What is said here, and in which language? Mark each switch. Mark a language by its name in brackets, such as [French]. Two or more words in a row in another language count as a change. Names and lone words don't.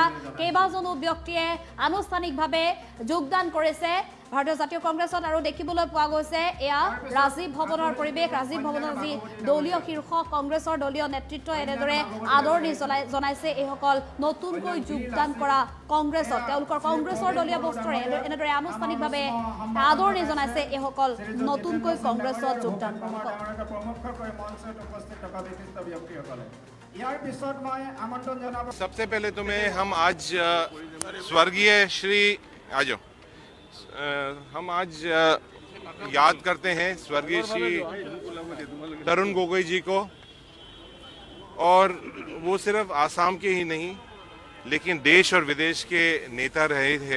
[Assamese] কেইবাজনো ব্যক্তিয়ে আনুষ্ঠানিকভাৱে যোগদান কৰিছে ভাৰতীয় জাতীয় কংগ্ৰেছত আৰু দেখিবলৈ পোৱা গৈছে এয়া ৰাজীৱ ভৱনৰ পৰিৱেশ ৰাজীৱ ভৱনৰ যি দলীয় শীৰ্ষ কংগ্ৰেছৰ দলীয় নেতৃত্ব এনেদৰে আদৰণি জনাইছে এইসকল নতুনকৈ যোগদান কৰা কংগ্ৰেছত তেওঁলোকৰ কংগ্ৰেছৰ দলীয় বস্ত্ৰৰে এনেদৰে আনুষ্ঠানিকভাৱে আদৰণি জনাইছে এইসকল নতুনকৈ কংগ্ৰেছত যোগদান কৰা ইয়াৰ পিছত মই আমন্ত্ৰণ জনাব [Hindi] सबसे पहले तो हम आज स्वर्गीय श्री हम आज याद करते हैं स्वर्गीय श्री तरुण गोगोई जी को। और वो सिर्फ आसाम के ही नहीं लेकिन देश और विदेश के नेता रहे थे।